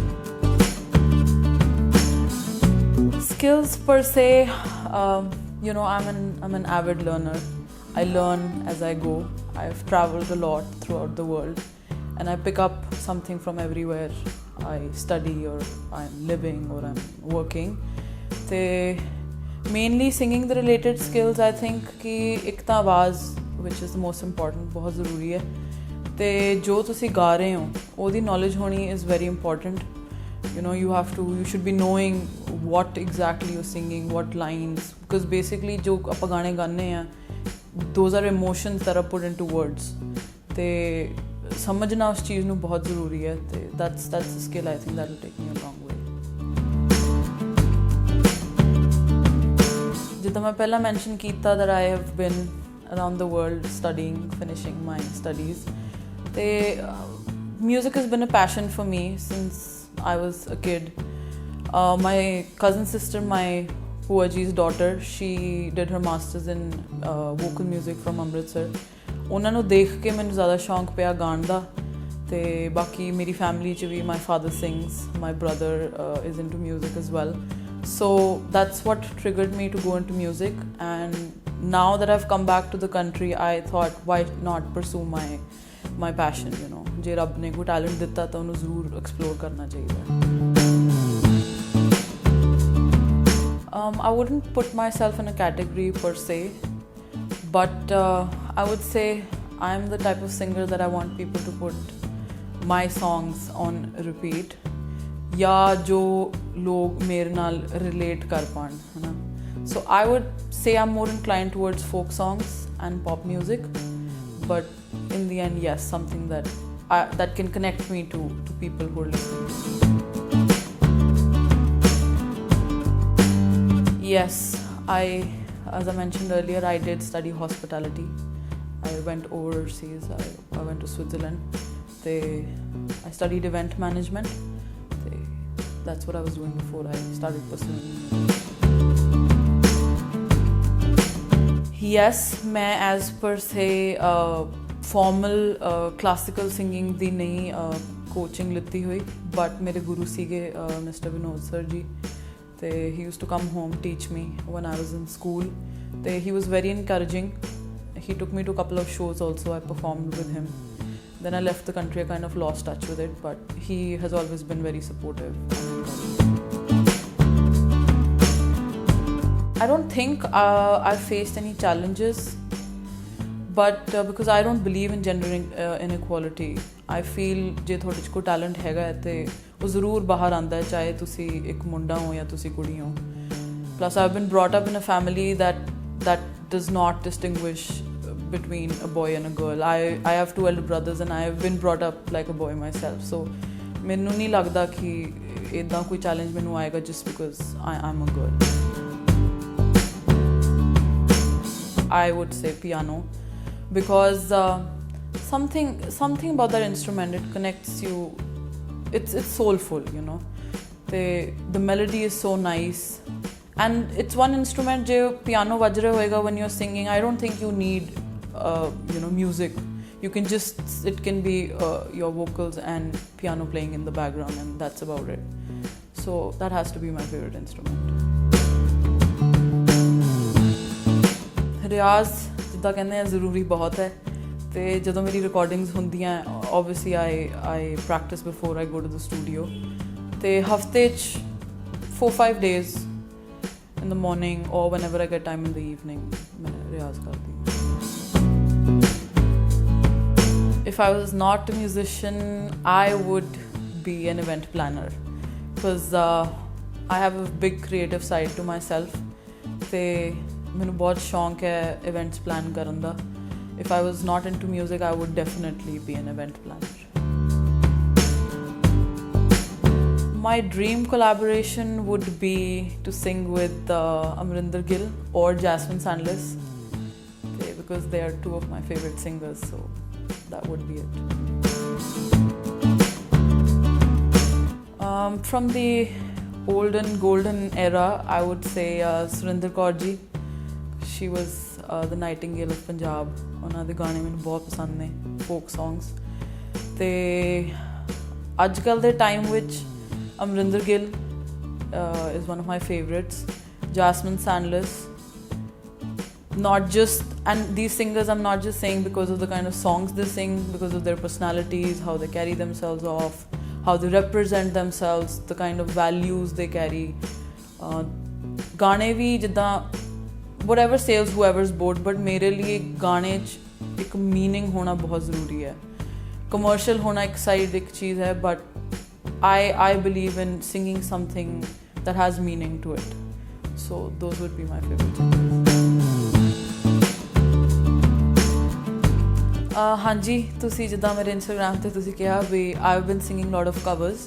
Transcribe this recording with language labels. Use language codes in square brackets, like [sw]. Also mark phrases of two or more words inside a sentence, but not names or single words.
[en] Skills per se, I'm an avid learner. I learn as I go. I've traveled a lot throughout the world and I pick up something from everywhere I study or I'm living or I'm working. Mainly singing the related skills, I think [pa] ਕਿ ਇੱਕ ਤਾਂ ਆਵਾਜ਼, [en] which is the most important, [pa] ਬਹੁਤ ਜ਼ਰੂਰੀ ਹੈ। ਤੇ ਜੋ ਤੁਸੀਂ ਗਾ ਰਹੇ ਹੋ ਓਦੀ knowledge ਹੋਣੀ [en] is very important. You should be knowing what exactly you're singing, what lines, because basically [pa] ਜੋ ਆਪਾਂ ਗਾਣੇ ਗਾਣੇ ਹੈਂ, [en] those are emotions that are put into words. [pa] ਤੇ ਸਮਝਣਾ ਉਸ ਚੀਜ਼ ਨੂੰ ਬਹੁਤ ਜ਼ਰੂਰੀ ਹੈ। [en] ते that's a skill I think that will take me a long way. [pa] ਜਿੱਦਾਂ ਮੈਂ ਪਹਿਲਾ mention ਕੀਤਾ [en] that I have been around the world studying, finishing my studies. ते music has been a passion for me since I was a kid. My cousin sister, my Pua ji's daughter, she did her masters in vocal music from Amritsar. [pa] ਉਹਨਾਂ ਨੂੰ ਦੇਖ ਕੇ ਮੈਨੂੰ ਜ਼ਿਆਦਾ ਸ਼ੌਂਕ ਪਿਆ ਗਾਣ ਦਾ। ਤੇ ਬਾਕੀ ਮੇਰੀ ਫੈਮਿਲੀ 'ਚ ਵੀ [en] my father sings, my brother is into music as well. So that's what triggered me to go into music, and now that I've come back to the country, I thought why not pursue my passion, [pa] ਜੇ ਰੱਬ ਨੇ ਕੋਈ ਟੈਲੈਂਟ ਦਿੱਤਾ ਤਾਂ ਉਹਨੂੰ ਜ਼ਰੂਰ ਐਕਸਪਲੋਰ ਕਰਨਾ ਚਾਹੀਦਾ। [en] I wouldn't put myself in a category per se, but I would say I'm the type of singer that I want people to put my songs on repeat, [pa] ਯਾ ਜੋ ਲੋਗ ਮੇਰੇ ਨਾਲ relate ਕਰ ਪਾਣ, ਹੈ ਨਾ। [en] So I would say I'm more inclined towards folk songs and pop music, but in the end, yes, something that can connect me to people who are listening. Yes, as I mentioned earlier, I did study hospitality. I went overseas. I went to Switzerland. I studied event management. That's what I was doing before I started pursuing music. Yes, मैं as per se formal classical singing [pa] ਦੀ ਨਹੀਂ [en] coaching [pa] ਲਿੱਤੀ ਹੋਈ, [en] but [pa] ਮੇਰੇ ਗੁਰੂ ਸੀਗੇ [en] Mr. Vinod sir जी. He used to come home teach me when I was in school. He was very encouraging. He took me to a couple of shows also. I performed with him. Then I left the country. I kind of lost touch with it, but he has always been very supportive. I don't think I've faced any challenges, but because I don't believe in gender inequality, I feel [pa] ਜੇ ਤੁਹਾਡੇ 'ਚ ਕੋਈ ਟੈਲੈਂਟ ਹੈਗਾ ਹੈ ਤੇ ਉਹ ਜ਼ਰੂਰ ਬਾਹਰ ਆਉਂਦਾ ਹੈ, ਚਾਹੇ ਤੁਸੀਂ ਇੱਕ ਮੁੰਡਾ ਹੋ ਜਾਂ ਤੁਸੀਂ ਕੁੜੀ ਹੋ. [en] Plus I've been brought up in a family that does not distinguish between a boy and a girl. I have 2 elder brothers and I have been brought up like a boy myself, so [pa] ਮੈਨੂੰ ਨਹੀਂ ਲੱਗਦਾ ਕਿ ਇੱਦਾਂ ਕੋਈ ਚੈਲੰਜ ਮੈਨੂੰ ਆਏਗਾ [en] just because I'm a girl. I would say piano, because something about that instrument, it connects you, it's soulful, you know. The melody is so nice, and it's one instrument [pa] ਜੇ piano ਵੱਜ ਰਿਹਾ ਹੋਏਗਾ [en] when you're singing. I don't think you need music. You can just, it can be your vocals and piano playing in the background, and that's about it. So that has to be my favorite instrument. [pa] ਰਿਆਜ਼ ਜਿੱਦਾਂ ਕਹਿੰਦੇ ਆ ਜ਼ਰੂਰੀ ਬਹੁਤ ਹੈ, ਅਤੇ ਜਦੋਂ ਮੇਰੀ ਰਿਕਾਰਡਿੰਗਸ ਹੁੰਦੀਆਂ [en] obviously I practice before I go to the studio, [pa] ਅਤੇ ਹਫਤੇ 'ਚ [en] 4-5 days in the morning or whenever I get time in the evening [pa] ਮੈਂ ਰਿਆਜ਼ ਕਰਦੀ ਹਾਂ. [en] If I was not a musician, I would be an event planner, because I have a big creative side to myself, [pa] ਅਤੇ ਮੈਨੂੰ ਬਹੁਤ ਸ਼ੌਂਕ ਹੈ [en] events plan [pa] ਕਰਨ ਦਾ. [en] If I was not into music, I would definitely be an event planner. My dream collaboration would be to sing with Amrinder Gill or Jasmine Sandles, because they are 2 of my favorite singers, so that would be it. From the olden golden era, I would say Surinder Kaur ji. She was the Nightingale of Punjab. [pa] ਉਹਨਾਂ ਦੇ ਗਾਣੇ ਮੈਨੂੰ ਬਹੁਤ ਪਸੰਦ ਨੇ, [en] folk songs. [pa] ਅਤੇ ਅੱਜ ਕੱਲ੍ਹ ਦੇ ਟਾਈਮ ਵਿੱਚ ਅਮਰਿੰਦਰ ਗਿੱਲ [en] is one of my favorites. Jasmine Sandles, not just, and these singers I'm not just saying because of the kind of songs they sing, because of their personalities, how they carry themselves off, how they represent themselves, the kind of values they carry. [pa] ਗਾਣੇ ਵੀ ਜਿੱਦਾਂ [en] whatever sails whoever's boat, but [pa] ਮੇਰੇ ਲਈ ਗਾਣੇ 'ਚ ਇੱਕ ਮੀਨਿੰਗ ਹੋਣਾ ਬਹੁਤ ਜ਼ਰੂਰੀ ਹੈ. ਕਮਰਸ਼ੀਅਲ ਹੋਣਾ ਇੱਕ ਸਾਈਡ ਇੱਕ ਚੀਜ਼ ਹੈ, ਬਟ [en] I believe in singing something that has meaning to it. So those would be my favorite singers. [pa] ਹਾਂਜੀ, ਤੁਸੀਂ ਜਿੱਦਾਂ ਮੇਰੇ ਇੰਸਟਾਗ੍ਰਾਮ 'ਤੇ ਤੁਸੀਂ ਕਿਹਾ ਵੀ [en] I've been singing lot of covers.